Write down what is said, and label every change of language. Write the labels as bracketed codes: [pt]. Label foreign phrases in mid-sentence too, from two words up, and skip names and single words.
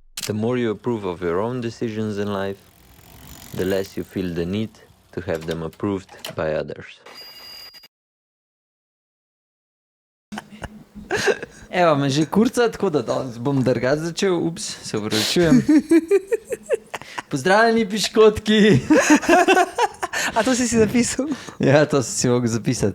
[en] The more you approve of your own decisions in life, the less you feel the need to have them approved by others. [sl] Evo, me že kurca, tako da danes bom drugače začel. Ups, se upravičujem. Pozdravljeni piškotki. A to si zapisal? Ja, to si mogel zapisati.